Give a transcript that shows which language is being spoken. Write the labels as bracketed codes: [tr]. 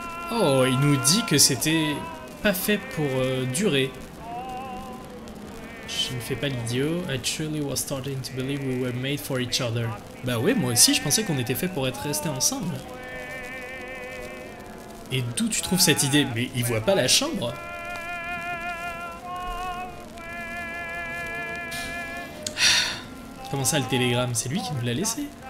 [fr] Oh, il nous dit que c'était pas fait pour durer. Je ne fais pas l'idiot. [en] I truly was starting to believe we were made for each other. [fr] Bah ouais, moi aussi, je pensais qu'on était fait pour être restés ensemble. Et d'où tu trouves cette idée? Mais il voit pas la chambre? Comment ça, le télégramme? C'est lui qui nous l'a laissé.